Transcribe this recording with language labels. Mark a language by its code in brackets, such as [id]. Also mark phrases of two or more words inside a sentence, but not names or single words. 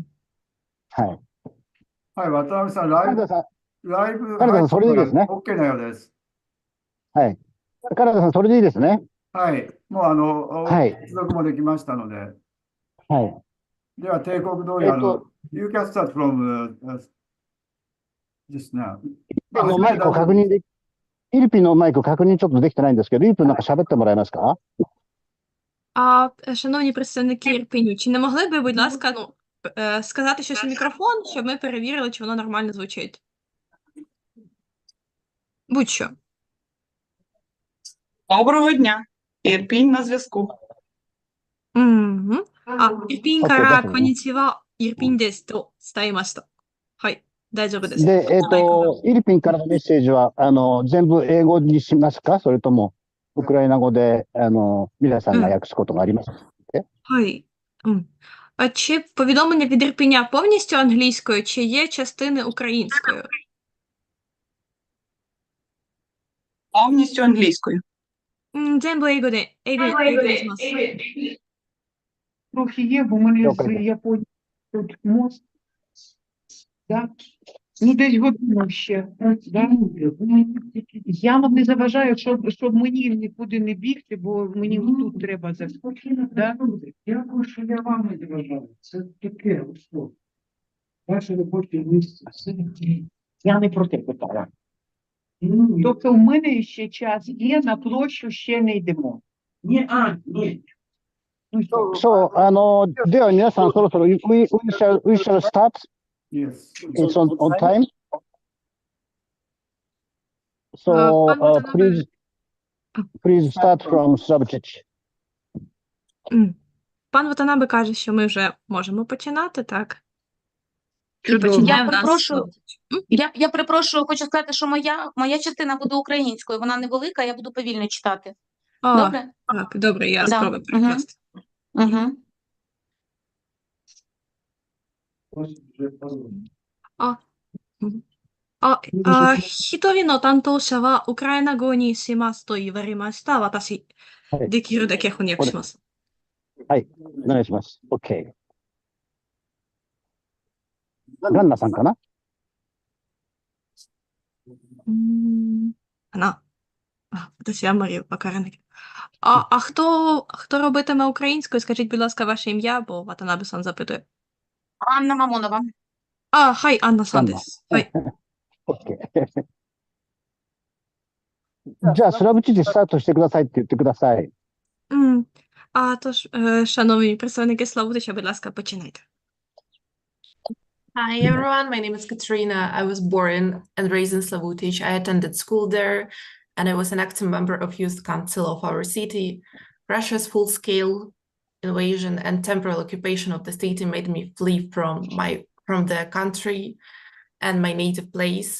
[ja] はい。はい、渡辺さん、カナダさん、ライブカナダさん、そ配信はれでいいですね。 OK なようです。はい。カナダさん、それでいいですね。はい、もうはい。接続もできましたので、はい。では、帝国通り、えっと、 [en] You can start from just now。 [ja] フィリピンの始めてマイクを大丈夫です。確認で、フィリピンのマイク確認ちょっとできてないんですけど、フィリピンなんか喋ってもらえますか？ [uk] Шановні представники Ірпіню, чи не могли би, будь ласка, сказати щось у мікрофон, щоб ми перевірили, чи воно нормально звучить? Будь-що. Доброго дня. Ірпінь на зв'язку. Мгм. Ірпінь [ja] ？OK、からですね。こんにちは、イルピンですと伝えました。はい、大丈夫です。で、マイクが。フィリピンからのメッセージは、全部英語にしますか？それとも、ウクライナ語で、皆さんがうん。訳すことがありますか？ [uk] はい。А чи повідомлення від Ірпеня повністю англійською, чи є частини українською? Повністю англійською. [ja] 全部英語にします。 [uk] Трохи є, бо в мене [ja] 了 [uk] з [ja] 解です。 [uk] Японії тут мост, да? Ну, десь годину ще. Да? Я вам не заважаю, щоб мені нікуди не бігти, бо мені тут треба да? Дякую, що я вам не заважаю. Це таке, що ваше робоче місце. Все таке. Я не про те питаю. Ну, Тобто в мене ще час є, на площу ще не йдемо. ні, ні. Ну, що? [ja] そう、では皆さんそろそろ、 [en] we shall start. Yes. It's on time. So, [uk] Пан Ватанабе, [en] please start from subject. [uk] пан Ватанабе каже, що ми вже можемо починати, так? І Чудово. починає Я в нас перепрошую, Славутич. я перепрошую, хочу сказати, що моя частина буде українською, вона невелика, я буду повільно читати. Добре? Так, добре, я Да. спробую перекласти. Угу. [ja] 一人の担当者はウクライナ語にしますと言われました。私、はいできるだけ翻訳します。はい、お願いします。OK。ガンナさんかな？かな。私あんまりわからないけど。 [uk] Хто робитиме українською? Скажіть, будь ласка, ваше ім'я, бо Ватанабе-сан запитує. Анна Мамонова. [ja] はい、アンナさんです。はい。 OK。じゃあ、スラブチでスタートしてくださいって言ってください。 [uk] Тож, шановні представники Славутича, будь ласка, починайте. [en] Hi everyone, my name is Katerina. I was born and raised in Slavutich. I attended school there and I was an active member of youth council of our city. Russia's full-scale invasion and temporary occupation of the city made me flee from the country and my native place.